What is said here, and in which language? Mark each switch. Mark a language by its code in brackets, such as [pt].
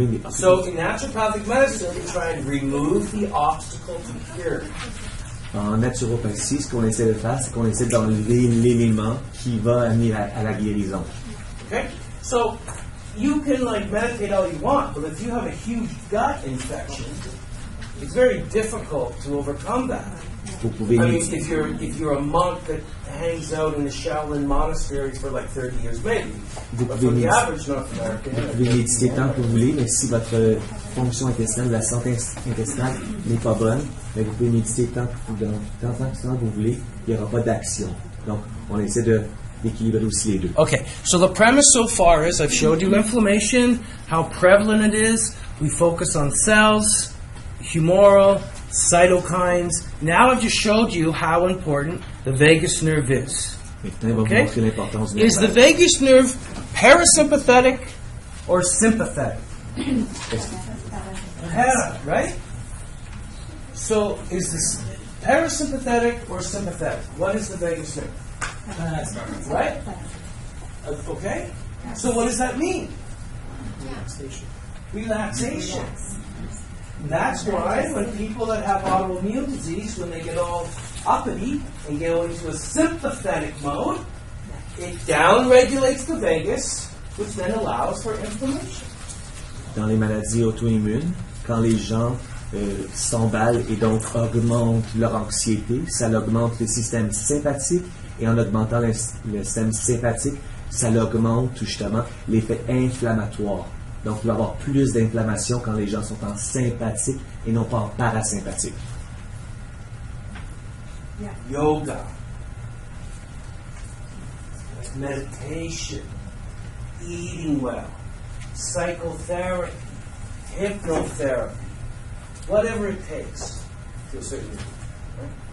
[en] So in naturopathic medicine, we try and remove the obstacle to cure. [fr] En naturopathie, ce qu'on essaie de faire, c'est qu'on essaie d'enlever l'élément qui va amener à la guérison. [en] Okay? So you can meditate all you want, but if you have a huge gut infection, it's very difficult to overcome that. [fr] Vous pouvez [en] if you're a monk that hangs out in the Shaolin monasteries for 30 years, maybe. But for the average North American, [fr] vous pouvez méditer tant que vous voulez, mais si votre fonction intestinale, la santé intestinale n'est pas bonne, mais vous pouvez méditer tant que vous voulez, il n'y aura pas d'action. Donc, on essaie d'équilibrer aussi les deux. [en] Okay, so the premise so far is I've showed you inflammation, how prevalent it is. We focus on cells, humoral, cytokines. Now I've just showed you how important the vagus nerve is. Okay? Is the vagus nerve parasympathetic or sympathetic? Right? So is this parasympathetic or sympathetic? What is the vagus nerve? Right? Okay? So what does that mean? Relaxation. That's why when people that have autoimmune disease, when they get all uppity and go into a sympathetic mode, it downregulates the vagus, which then allows for inflammation. [fr] Dans les maladies auto-immunes, quand les gens s'emballent et donc augmentent leur anxiété, ça augmente le système sympathique et en augmentant le système sympathique, ça augmente justement l'effet inflammatoire. Donc, il va y avoir plus d'inflammation quand les gens sont en sympathique et non pas en parasympathique. [en] Yoga, meditation, eating well, psychotherapy, hypnotherapy, whatever it takes to a certain degree. Right?